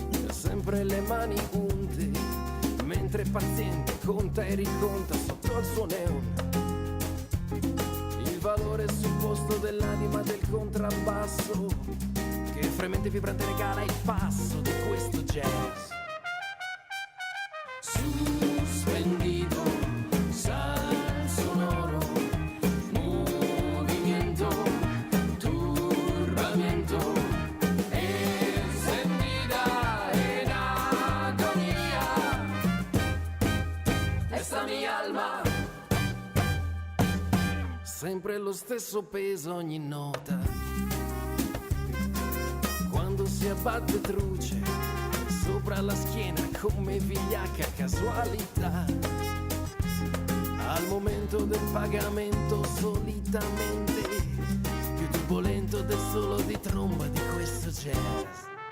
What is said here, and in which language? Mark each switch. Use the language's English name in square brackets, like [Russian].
[Italian] sempre le mani unte, mentre paziente conta e riconta sotto al suo neon il valore supposto dell'anima del contrabbasso, che fremente vibrante regala il passo di questo jazz. [Spanish] Suspendido, sal sonoro, movimiento, turbamiento, encendida en agonía, esta mi alma. [Italian] Sempre lo stesso peso ogni nota, quando si abbatte truce sopra la schiena come vigliacca casualità, al momento del pagamento solitamente più turbolento del solo di tromba di questo jazz.